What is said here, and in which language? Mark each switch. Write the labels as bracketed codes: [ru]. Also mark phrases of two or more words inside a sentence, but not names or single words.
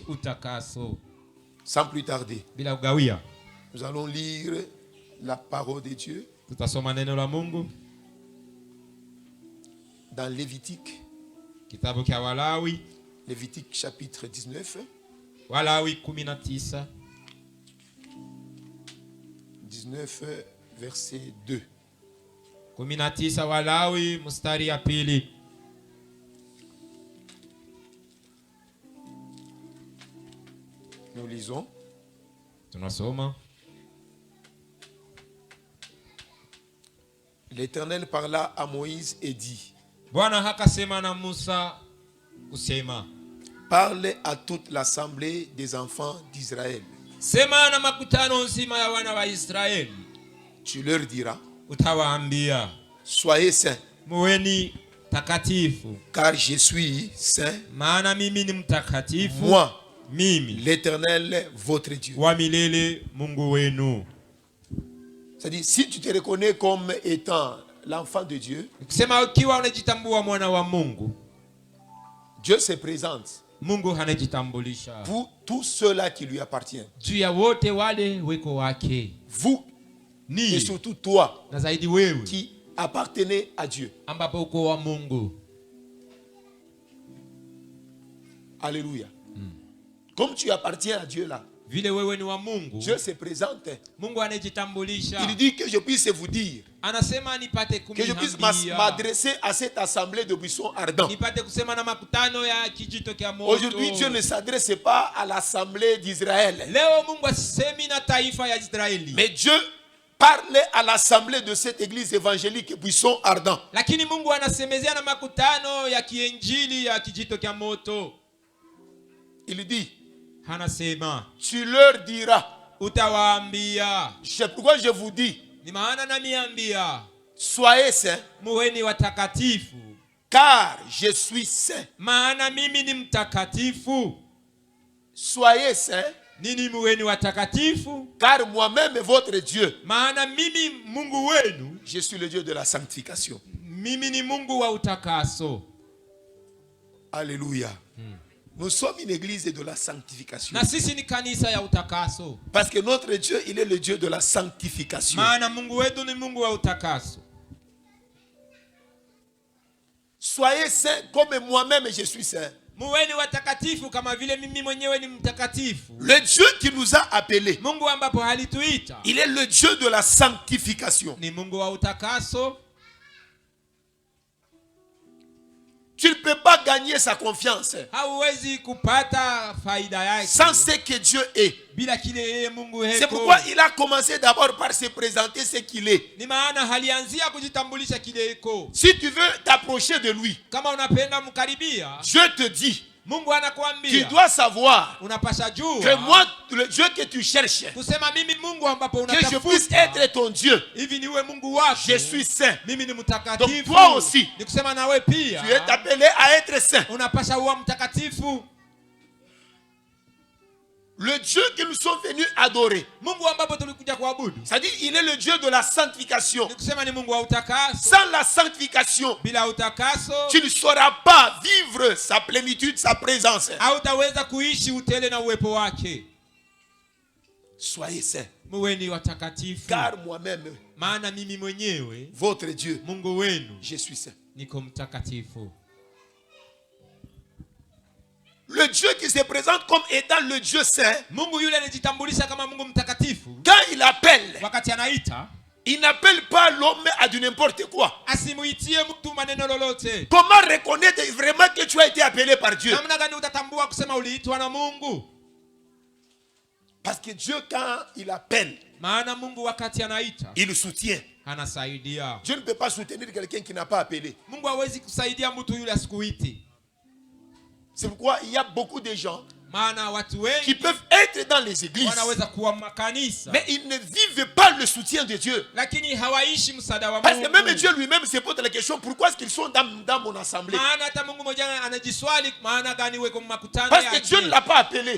[fr] Sans plus tarder, nous allons lire la parole de Dieu dans Lévitique, Lévitique chapitre 19. 19 verset 2. [sw] 19 Walawi mstari ya pili. [fr] Nous lisons. [sw] Tunasoma. [fr] L'Éternel parla à Moïse et dit: [sw] Bwana hakasema na Musa kusema, [fr] parle à toute l'assemblée des enfants d'Israël. [sw] Sema na makutano nzima ya wana wa Israeli. [fr] Tu leur diras: [sw] utawaambia, [fr] soyez saints, [sw] muweni takatifu, [fr] car je suis saint. [sw] Maana mimi ni mtakatifu. [fr] Moi, [sw] mimi [fr] l'Éternel votre Dieu. [sw] Wa milele Mungu wenu. [fr] C'est-à-dire, si tu te reconnais comme étant l'enfant de Dieu, [sw] kusema ukiwa unajitambua mwana wa Mungu, [fr] Dieu se présente [sw] Mungu anajitambulisha [fr] pour tous ceux-là qui lui appartiennent. [sw] Juu ya wote wale weko wake. [fr] Vous [sw] ni, [fr] et surtout toi [sw] na zaidi wewe [fr] qui appartenez à Dieu. [sw] Ambapo uko wa Mungu. [fr] Alléluia. Comme tu appartiens à Dieu là, [sw] vile wewe ni wa Mungu, [fr] Dieu se présente. [sw] Mungu anajitambulisha. [fr] Il dit que je puisse vous dire, [sw] anasema nipate [fr] que je puisse m'adresser à cette assemblée de buissons ardents. [sw] Nipate kusema na makutano ya kijito kia moto. [fr] Aujourd'hui, Dieu ne s'adresse pas à l'assemblée d'Israël. [sw] Leo Mungu asemi na taifa ya Israeli. [fr] Mais Dieu parle à l'assemblée de cette église évangélique buissons ardents. [sw] Lakini Mungu anasemezea na makutano ya kiinjili ya kijito kia moto. [fr] Il dit, [sw] anasema, [fr] tu leur diras, [sw] utawaambia. [fr] C'est pourquoi je vous dis, [sw] ni maana namiambia, [fr] soyez saints, [sw] muweni watakatifu, [fr] car je suis saint. [sw] Maana mimi ni mtakatifu. [fr] Soyez saints, [sw] nini muweni watakatifu? [fr] Car moi-même votre Dieu, [sw] maana mimi Mungu wenu, [fr] je suis le Dieu de la sanctification. [sw] Mimi ni Mungu wa utakaso. [fr] Alléluia. Nous sommes une église de la sanctification. [sw] Na sisi ni kanisa ya utakaso. [fr] Parce que notre Dieu, il est le Dieu de la sanctification. [sw] Maana Mungu wetu ni Mungu wa utakaso. [fr] Soyez saints comme moi-même je suis saint. [sw] Muweni watakatifu kama vile mimi mwenyewe ni mtakatifu. [fr] Le Dieu qui nous a appelés, [sw] Mungu ambapo halituita, [fr] il est le Dieu de la sanctification. [sw] Ni Mungu wa utakaso. [fr] Tu ne peux pas gagner sa confiance [sw] hauwezi kupata faida yake [fr] sans ce que Dieu est. [sw] Bila kile yeye Mungu heko. [fr] C'est pourquoi il a commencé d'abord par se présenter ce qu'il est. [sw] Ni maana halianzia kujitambulisha kile yeko. [fr] Si tu veux t'approcher de lui, [sw] kama unapenda mkaribia, [fr] Dieu te dit, [sw] Mungu anakuambia, [fr] tu dois savoir [sw] unapasha jua [fr] que moi, le Dieu que tu cherches, [sw] kusema mimi Mungu ambapo [fr] que je puisse être ton Dieu, [sw] hivi niwe Mungu wako, [fr] je suis saint. [sw] Mimi ni mtakatifu. [fr] Donc toi aussi, [sw] ni kusema nawe pia, [fr] tu es appelé à être saint. [sw] Unapasha uwe mtakatifu. [fr] Le Dieu que nous sommes venus adorer, [sw] Mungu ambapo tulikuja kuabudu, [fr] c'est-à-dire il est le Dieu de la sanctification. [sw] Ni kusema ni Mungu wa utakaso. [fr] Sans la sanctification, [sw] bila utakaso, [fr] tu ne sauras pas vivre sa plénitude, sa présence. [sw] Hautaweza kuishi utele na uwepo wake. [fr] Soyez saints. [sw] Muweni watakatifu. [fr] Car moi-même, [sw] maana mimi mwenyewe, [fr] votre Dieu, [sw] Mungu wenu, [fr] je suis saint. [sw] Niko mtakatifu. [fr] Le Dieu qui se présente comme étant le Dieu saint, [sw] Mungu yule anajitambulisha kama Mungu mtakatifu, [fr] quand il appelle, [sw] wakati anaita, [fr] il n'appelle pas l'homme à du n'importe quoi. [sw] Asimuitie mtu maneno lolote. [fr] Comment reconnaître vraiment que tu as été appelé par Dieu? [sw] Namna gani utatambua kusema uliitwa na Mungu? [fr] Parce que Dieu, quand il appelle, [sw] maana Mungu wakati anaita, [fr] il soutient. [sw] Anasaidia. [fr] Dieu ne peut pas soutenir quelqu'un qui n'a pas appelé. [sw] Mungu hawezi kusaidia mtu yule asikuiti. [fr] C'est pourquoi il y a beaucoup de gens qui peuvent être dans les églises, mais ils ne vivent pas le soutien de Dieu. Parce que même Dieu lui-même se pose la question, pourquoi est-ce qu'ils sont dans mon assemblée? Parce que Dieu ne l'a pas appelé.